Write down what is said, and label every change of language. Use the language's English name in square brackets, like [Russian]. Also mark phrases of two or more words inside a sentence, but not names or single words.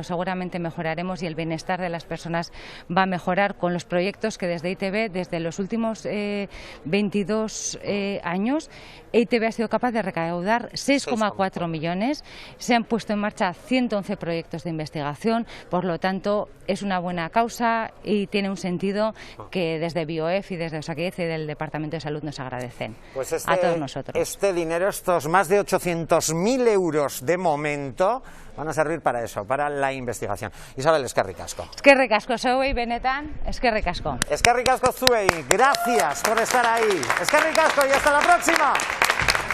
[Spanish] seguramente mejoraremos y el bienestar de las personas va a mejorar con los proyectos que desde ITV, desde los últimos 22 años, ITV ha sido capaz de recaudar 6,4 millones, se han puesto en marcha 111 proyectos de investigación, por lo tanto es una buena causa y tiene un sentido que desde BioEF y desde Osakidetza y del Departamento de Salud nos agradecen a todos nosotros. Este dinero, estos más de 800.000 euros de momento, van a servir para eso, para la investigación. [Basque] Isabel, eskerrik asko. Eskerrik asko zeuei benetan, eskerrik asko. Eskerrik asko zuei, [Spanish] gracias por estar ahí. [Basque] Eskerrik asko [Spanish] y hasta la próxima.